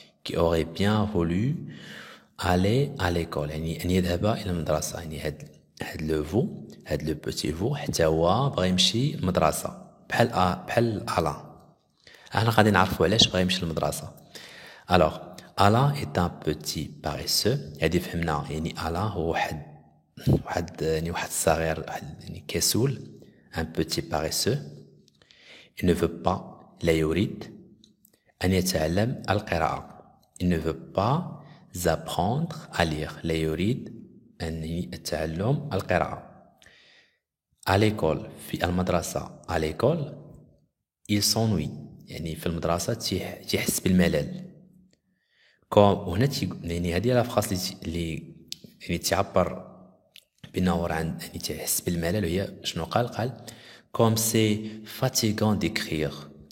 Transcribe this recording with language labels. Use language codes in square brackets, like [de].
[fr] qui aurait bien voulu aller à l'école [ar] يعني أن يذهب إلى المدرسة. يعني هاد لو فو هاد لو بوتي فو حتى هو بغى يمشي للمدرسة بحال ألان. احنا غادي نعرفوا علاش بغى يمشي للمدرسة. [fr] Alors Alain est un petit paresseux. [ar] هادي فهمنا يعني Alain هو واحد الصغير يعني كسول. [fr] un petit paresseux. Il ne veut pas [ar] لا يريد أن يتعلم القراءة. [fr] Il ne veut pas apprendre à lire. [ar] لا يريد أن يتعلم القراءة. [fr] À l'école [ar] في المدرسة [fr] à l'école il s'ennuie [ar] يعني في المدرسة تيحس بالملل. وهنا يعني هذه لا فراس اللي يعني تعبر بأنه راه يعني تيحس بالملل. وهي شنو قال [fr] comme c'est fatigant d'écrire.